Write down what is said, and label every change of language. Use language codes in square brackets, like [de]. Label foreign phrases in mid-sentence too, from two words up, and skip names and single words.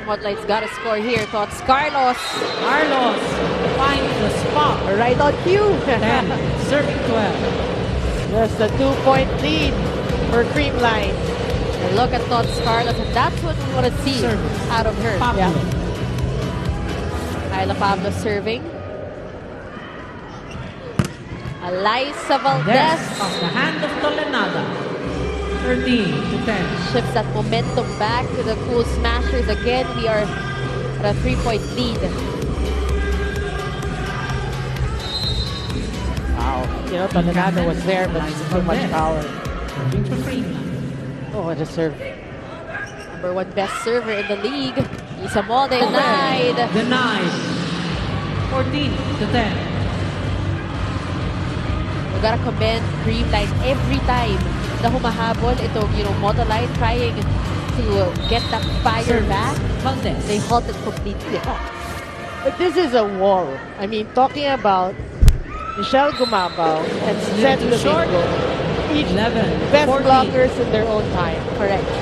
[en] Motolite's gotta score here. Tots Carlos. Carlos finds the spot. Right on cue. 10, serving 12. Just a 2-point lead for Creamline. And look at Tots Carlos, and that's what we want to see out of her. Pablo. Myla Pablo serving. Alyssa Valdez. Off the hand of Tolenada. 13-10. Shifts that momentum back to the Cool Smashers. Again, we are at a 3-point lead. Wow. Tolenada was there, but too much power. Oh, what a serve. Number 1 best server in the league. Isa Molde denied. 14-10. We gotta commend Creamline every time [tl] na humahabol itong, [en] Motolite trying to get that fire back. They halted completely. But this is a wall. I mean, talking about Michelle Gumabao and Seth Domingo. Each 11, best 14. blockers in their own time. Correct.